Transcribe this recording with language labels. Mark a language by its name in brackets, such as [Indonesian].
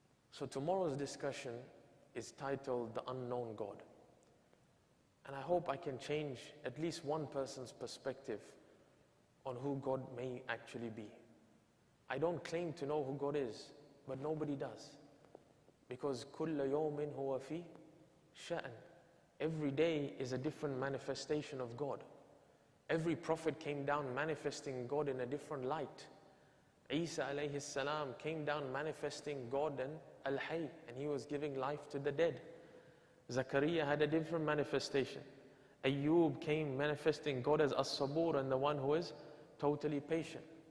[English] So tomorrow's discussion is titled The Unknown God. And I hope I can change at least one person's perspective on who God may actually be. I don't claim to know who God is, but nobody does. Because [Arabic] كُلَّ يَوْمٍ هُوَ فِي شَأْنٍ. [English] Every day is a different manifestation of God. Every prophet came down manifesting God in a different light. Isa alayhi salam came down manifesting God and Al Hayy, and he was giving life to the dead. Zakaria had a different manifestation. Ayub came manifesting God as As-Sabur, and the one who is totally patient.